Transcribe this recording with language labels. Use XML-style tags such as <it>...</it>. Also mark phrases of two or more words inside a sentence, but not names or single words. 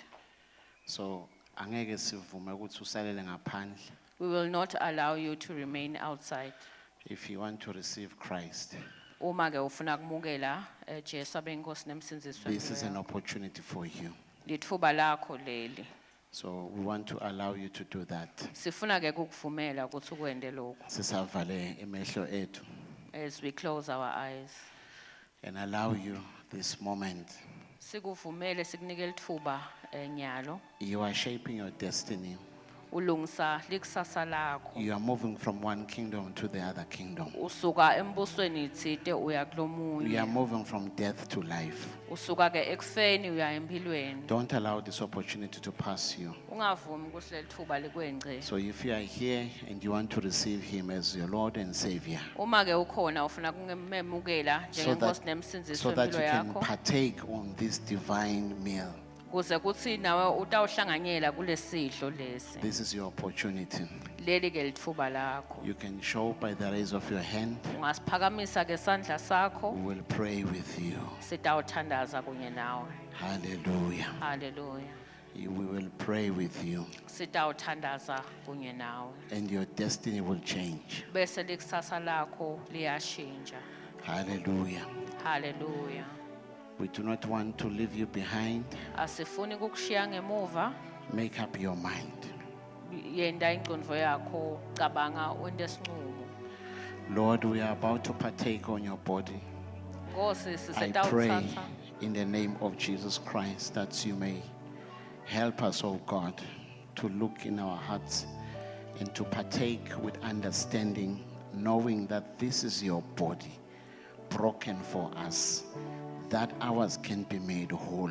<ss>So angeke sivume ukuthi usalele ngaphandle.</ss> <en>We will not allow you to remain outside. If you want to receive Christ,</en> <ss>Uma ke ufuna kumukela Jesu abe inkosi nemsindzisi</ss> <en>this is an</en> <ss>wempilo yakho.</ss> <en>opportunity for you.</en> <ss>Lithuba lakho leli.</ss> <en>So we want to allow you to do that.</en> <ss>Sifuna ke kukuvumela ukuthi ukwende lokho Sisavale emehlo ethu</ss> <en>as we close our eyes. and allow you this moment.</en> <ss>Sikuvumele sikunike lithuba nyalo.</ss> <en>You are shaping your destiny.</en> <ss>Ulungisa likusasa lakho.</ss> <en>You are moving from one kingdom to the other kingdom.</en> <ss>Usuka embusweni itsite uya</ss> <en>You are</en> <ss>kulomunye.</ss> <en>moving from death to life.</en> <ss>Usuka ke ekufeni uya empilweni.</ss> <en>Don't allow this opportunity to pass you.</en> <ss>Ungavumi ukuthi leli thuba likwengce.</ss> <en>So if you are here and you want to receive him as your Lord and Savior,</en> <ss>Uma ke ukhona ufuna kumemukela</ss> <en>so</en> <ss>njengenkosi</ss> <en>that,</en> <ss>nemsindzisi</ss> <en>so that you</en> <ss>wempilo</ss> <en>can</en> <ss>yakho</ss> <en>partake on this divine meal,</en> <ss>kuze kuthi nawe utawuhlanganyela kulesidlo lesi.</ss> <en>this is your opportunity.</en> <ss>Leli ke lithuba lakho.</ss> <en>You can show by the raise of your hand.</en> <ss>Ungasiphakamisa ke sandla sakho</ss> <en>We will pray with you.</en> <ss>sitawuthandaza kunye nawe.</ss> <en>Hallelujah. Hallelujah. We will pray with you</en> <ss>Sitawuthandaza kunye nawe.</ss> <en>and your destiny will change.</en> <ss>Bese likusasa lakho liyashintsha.</ss> <en>Hallelujah. Hallelujah. We do not want to leave you behind.</en> <ss>Asifuni kukushiya ngemuva.</ss> <en>Make up your mind.</en> <ss>Yenda ingqondo yakho cabanga wende sinqumo.</ss> <en>Lord, we are about to partake on your body.</en> <ss>Nkosi</ss> <en>I pray</en> <ss>sisitawuthatha.</ss> <en>in the name of Jesus Christ, that you may help us, oh God, to look in our hearts and to partake with understanding, knowing that this is your body broken for us, that ours can be made whole.</en>